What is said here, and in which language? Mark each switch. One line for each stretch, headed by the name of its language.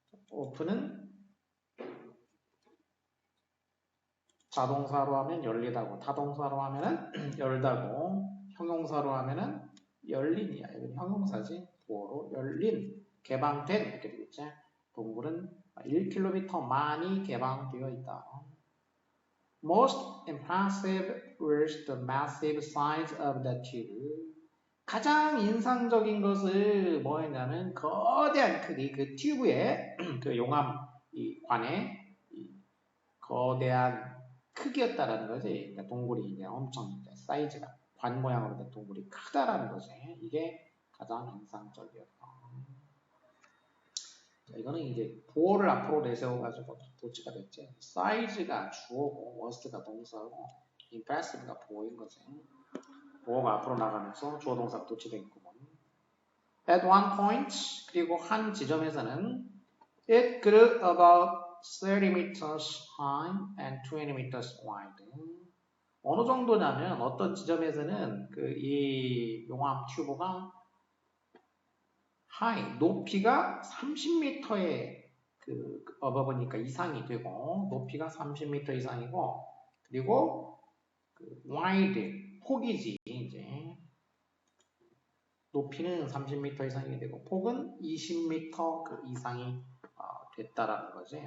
Korean: 오픈은 자동사로 하면 열리다고, 타동사로 하면은 열다고, 형용사로 하면은 열린이야. 이건 형용사지. 보어로 열린, 개방된 이렇게 되겠지. 동굴은 1km만이 개방되어 있다.
English: Most impressive was the massive size of the tube.
Korean: 가장 인상적인 것은 뭐였냐면 거대한 크기, 그 튜브의 그 용암 이 관의 이 거대한 크기였다라는 거지. 그러니까 동굴이 이제 엄청 사이즈가 관 모양으로 된 동굴이 크다라는 거지. 이게 가장 인상적이었다. 자, 이거는 이제 보어를 앞으로 내세워가지고 도치가 됐지. 사이즈가 주어고, 워스트가 동사고, impressive가 보어인 거지. 보어가 앞으로 나가면서 주어 동사가 도치되겠구먼.
English: At one point,
Korean: 그리고 한 지점에서는
English: it grew about 30 meters high and 20 meters wide.
Korean: 어느 정도냐면 어떤 지점에서는 그 이 용암 튜브가 high, 높이가 30m의 그 어버버니까 이상이 되고 높이가 30m 이상이고 그리고 그 wide, 폭이지 이제 높이는 30m 이상이 되고 폭은 20m 그 이상이 됐다라는 거지.